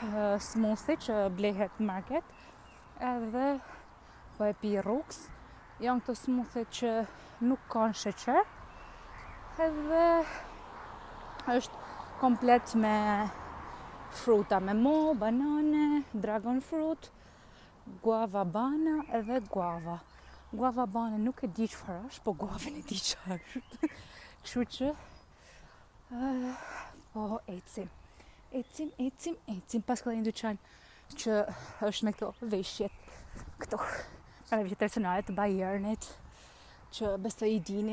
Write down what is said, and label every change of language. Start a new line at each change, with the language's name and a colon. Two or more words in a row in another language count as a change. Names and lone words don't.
Albanian: smoothie që blehet në market, edhe po e pi rrugs. Janë këto smoothie që nuk kanë sheqer, edhe është komplet me fruta, me mo, banane,
English: dragon fruit,
Albanian: guava bana edhe guava. Guava bana nuk e di çfarë është, po guavën e di çfarë është. Kështu që po ecim. Pas këllë një dyqan që është me këto veshjet, këto veshjet tradicionale të Bayernit, që besoj i dini.